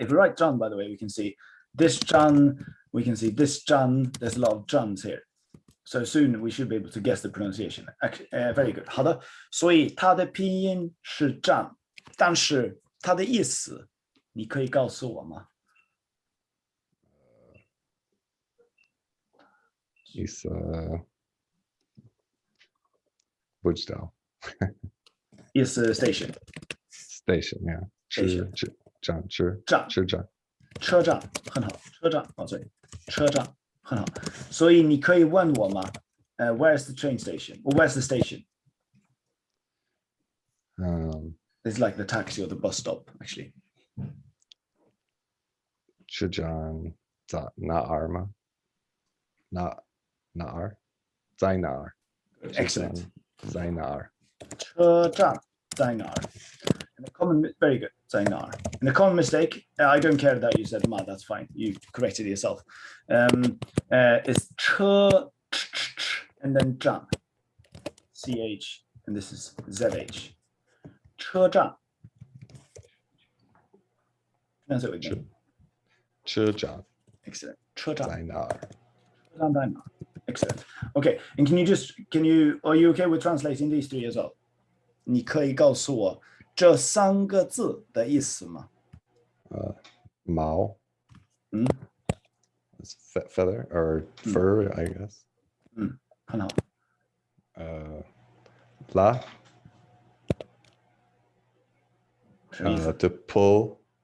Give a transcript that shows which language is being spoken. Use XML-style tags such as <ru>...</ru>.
<en>If we write John, by the way, we can see this John. We can see this John. There's a lot of Johns here. So soon we should be able to guess the pronunciation. Very good.</en> <zh>好的，所以它的拼音是 John， 但是它的意思你可以告诉我吗？意思不知道。意思</zh> <en>station. Station, yeah. 站。</en> <zh>车站很好，车站哦，对，车站很好。所以你可以问我吗？</zh> <en>Where's the train station? Or where's the station? It's like the taxi or the bus stop, actually.</en> <zh>车站在哪儿吗？哪儿？在哪儿？</zh> <en>Excellent.</en> <zh>在哪儿？车站在哪儿？</zh> <en>Very good.</en> <zh>在哪儿？</zh> <en>And a common mistake, I don't care that you said ma, that's fine. You corrected yourself. It's 车 and then 站 CH and this is ZH. 车站 Translate it with me.</en> <zh>车站</zh> <en>Excellent. 车站</en> <zh>在哪儿？车站在哪儿？</zh> <en>Excellent. Okay, and are you okay with translating these three as well?</en> <zh>你可以告诉我这三个字的意思吗？毛。</zh> <en>It's feather or fur, I guess.</en> <zh>很好。拉。</zh> <en>To pull.</en>